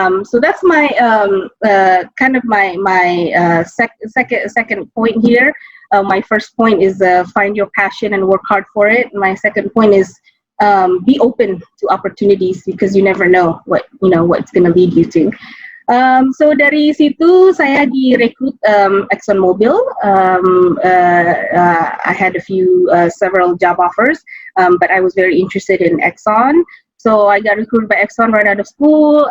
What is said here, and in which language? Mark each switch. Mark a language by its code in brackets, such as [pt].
[en] So that's my kind of my second point here. My first point is find your passion and work hard for it. My second point is be open to opportunities because you never know what's going to lead you to. [id] So dari situ saya direkrut ExxonMobil. [en] I had several job offers, but I was very interested in Exxon. So I got recruited by Exxon right out of school.